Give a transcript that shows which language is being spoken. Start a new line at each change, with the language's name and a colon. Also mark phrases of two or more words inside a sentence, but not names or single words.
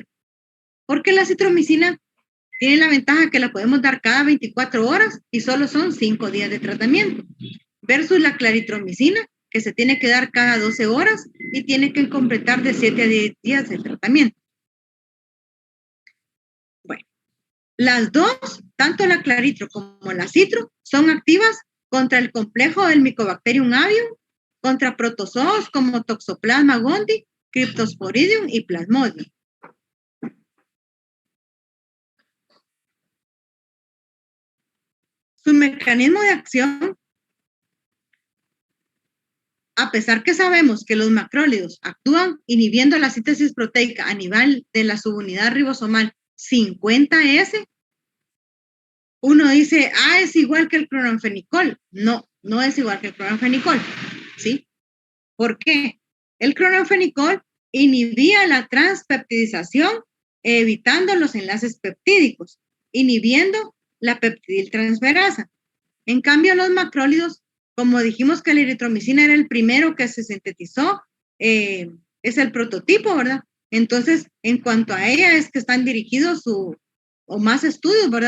Spanish: Porque la acitromicina tiene la ventaja que la podemos dar cada 24 horas y solo son 5 días de tratamiento, versus la claritromicina, que se tiene que dar cada 12 horas y tiene que completar de 7 a 10 días de tratamiento. Bueno, las dos, tanto la claritro como la citro, son activas contra el complejo del Mycobacterium avium, contra protozoos como Toxoplasma gondii, Cryptosporidium y Plasmodium. Su mecanismo de acción, a pesar que sabemos que los macrólidos actúan inhibiendo la síntesis proteica a nivel de la subunidad ribosomal 50S, uno dice, es igual que el cloranfenicol. No, no es igual que el cloranfenicol, ¿sí? ¿Por qué? El cloranfenicol inhibía la transpeptidización evitando los enlaces peptídicos, inhibiendo la peptidiltransferasa. En cambio, los macrólidos, como dijimos que la eritromicina era el primero que se sintetizó, es el prototipo, ¿verdad? Entonces, en cuanto a ella es que están dirigidos o más estudios, ¿verdad?